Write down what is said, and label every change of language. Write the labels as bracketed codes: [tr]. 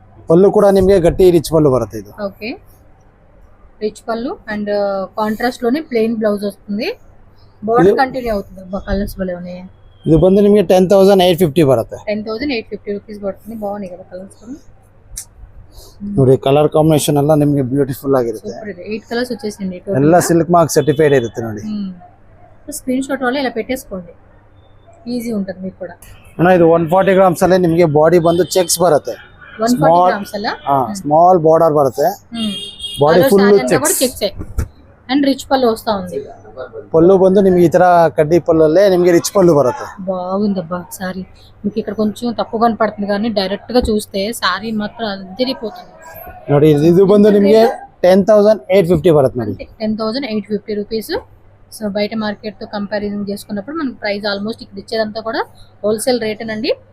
[kn] ಪಲ್ಲು ಕೂಡ ನಿಮಗೆ ಗಟ್ಟಿ ರಿಚ್ ಪಲ್ಲು ಬರುತ್ತೆ ಇದು. [te] ఓకే రిచ్ పళ్ళు అండ్ కాంట్రాస్ట్ లోనే ప్లెయిన్ బ్లౌజ్ వస్తుంది. బార్డర్ కంటిన్యూ అవుతుంది. కలర్స్ భలే ఉన్నాయి. [kn] ಇದು ಬಂದು ನಿಮಗೆ 10,850 ಬರುತ್ತೆ. [te] 10,850 రూపీస్ పడుతుంది. బాగున్నాయి కదా కలర్స్ కూడా. [kn] ನೋಡಿ, ಕಲರ್ ಕಾಂಬಿನೇಷನ್ ಎಲ್ಲ ನಿಮಗೆ ಬ್ಯೂಟಿಫುಲ್ ಆಗಿರುತ್ತೆ. [te] సూపర్ ಇದೆ. 8 కలర్స్ వచ్చేసింది. [kn] ಎಲ್ಲ ಸಿಲ್ಕ್ ಮಾರ್ಕ್ ಸರ್ಟಿಫೈಡ್ ಇರುತ್ತೆ ನೋಡಿ. [te] స్క్రీన్ షాట్ వల్ల ఇలా పెట్టేసుకోండి, ఈజీ ఉంటుంది మీకు కూడా. [kn] ಅಣ್ಣ ಇದು 140 ಗ್ರಾಮ್ಸ್ ಅಲ್ಲಿ ನಿಮಗೆ ಬಾಡಿ ಬಂದು ಚೆಕ್ಸ್ ಬರುತ್ತೆ. [te] 140 గ్రామ్స్ ಅಲ್ಲ. [kn] ಸ್ಮಾಲ್ ಬಾರ್ಡರ್ ಬರುತ್ತೆ. Body full cheques [te] and rich పళ్ళు వస్తా ఉంది. [kn] పళ్ళు ಬಂದು ನಿಮಗೆ ಈ ತರ ಕಡ್ಡಿ ಪಲ್ಲಲ್ಲೇ ನಿಮಗೆ ರಿಚ್ పళ్ళు ಬರುತ್ತೆ. [te] బాగుందబ్బా సారీ. మీకు ఇక్కడ కొంచెం తక్కువ కనపడుతుంది కానీ డైరెక్ట్ గా చూస్తే సారీ మాత్రం అదిరిపోతుంది. [kn] ನೋಡಿ, ಇದು ಬಂದು ನಿಮಗೆ 10,850 ಬರುತ್ತೆ ನೋಡಿ. [te] 10,850 రూపీస్. సో బయట మార్కెట్ తో కంపారిజన్ చేసుకున్నప్పుడు మనకి ప్రైస్ ఆల్మోస్ట్ ఇక్కడ ఇచ్చేదంతా కూడా హోల్సేల్ రేట్ అండి.